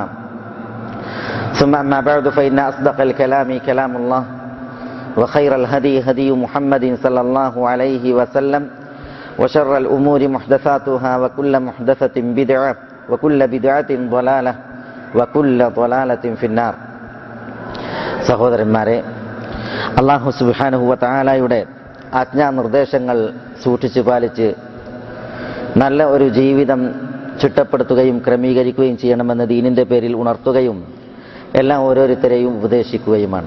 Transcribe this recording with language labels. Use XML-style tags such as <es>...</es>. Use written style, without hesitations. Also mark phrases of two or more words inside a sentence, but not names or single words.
<ar>ثم أما بعد فإن أصدق الكلام كلام الله وخير الهدي هدي محمد صلى الله عليه وسلم وشر الأمور محدثاتها وكل محدثة بدعة وكل بدعة ضلالة وكل ضلالة في النار.</ar> <ml>സഹോദരന്മാരെ,</ml> <ar>الله سبحانه وتعالى</ar> <ml>ആജ്ഞാനിർദ്ദേശങ്ങൾ സൂക്ഷിച്ചു പാലിച്ച് നല്ല ഒരു ജീവിതം ചിട്ടപ്പെടുത്തുകയും ക്രമീകരിക്കുകയും ചെയ്യണമെന്ന് ദീനിന്റെ പേരിൽ ഉണർത്തുകയും എല്ലാം ഓരോരുത്തരെയും ഉപദേശിക്കുകയുമാണ്.</ml>